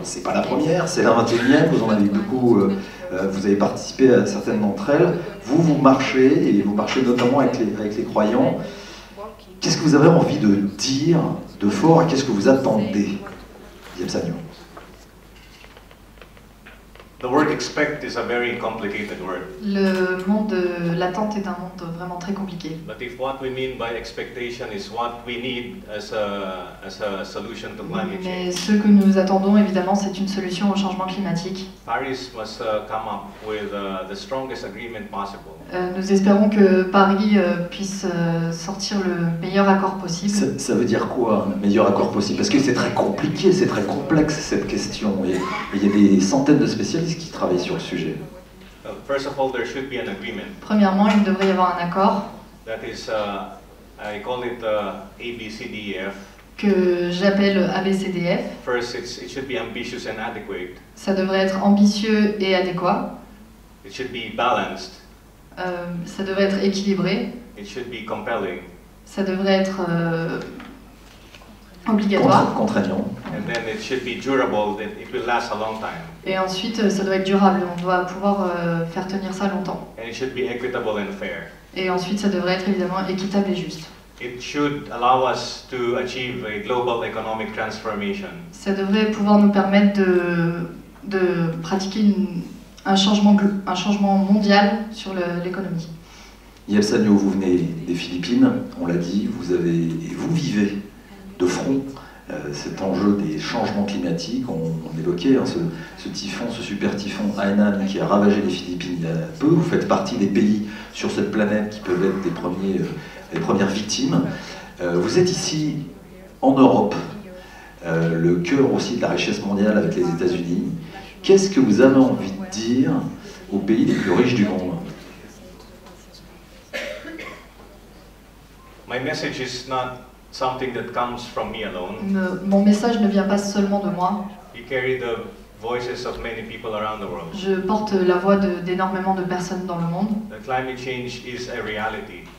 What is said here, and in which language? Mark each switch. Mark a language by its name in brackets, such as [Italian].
[French] C'est pas la première, c'est la 21e, vous en avez beaucoup, vous avez participé à certaines d'entre elles. Vous marchez, et vous marchez notamment avec les croyants. Qu'est-ce que vous avez envie de dire de fort et qu'est-ce que vous attendez, Yel Sagno? [English] The word expect is a very complicated word. [French] Le monde de l'attente est un monde vraiment très compliqué. [English] But if what we mean by expectation is what we need as a solution to climate [French] Mais [English] change, [French] ce que nous attendons, évidemment, c'est une solution au changement climatique. [English] Paris must come up with the strongest agreement possible. possible. [French] Nous espérons que Paris puisse sortir le meilleur accord possible. Ça veut dire quoi, un meilleur accord possible? Parce que c'est très compliqué, c'est très complexe cette question. Et il y a des centaines de spécialistes qui travaillent sur le sujet. [English] First of all, there should be an agreement. [French] Premièrement, il devrait y avoir un accord [English] That is, I call it ABCDEF. [French] que j'appelle ABCDF. [English] First, it should be ambitious and adequate. [French] Ça devrait être ambitieux et adéquat. [English] It should be balanced. [French] Ça devrait être équilibré. [English] It should be compelling. [French] Ça devrait être obligatoire. Contraignant. [English] And then it should be durable, that it will last a long time. [French] Et ensuite, ça doit être durable. On doit pouvoir faire tenir ça longtemps. [English] And it should be equitable and fair. [French] Et ensuite, ça devrait être évidemment équitable et juste. [English] It should allow us to achieve a global economic transformation. [French] Ça devrait pouvoir nous permettre de pratiquer un changement mondial sur l'économie. Yel Sagno, vous venez des Philippines, on l'a dit, vous vivez de front cet enjeu des changements climatiques. On évoquait ce typhon, ce super typhon Hainan qui a ravagé les Philippines il y a peu. Vous faites partie des pays sur cette planète qui peuvent être les premières victimes. Vous êtes ici en Europe, le cœur aussi de la richesse mondiale avec les États-Unis. Qu'est-ce que vous avez envie de dire aux pays les plus riches du monde? [English] My message is not something that comes from me alone. [French] Mon message ne vient pas seulement de moi. [English] We carry the voices of many people around the world. [French] Je porte la voix d'énormément de personnes dans le monde. [English] The climate change is a reality.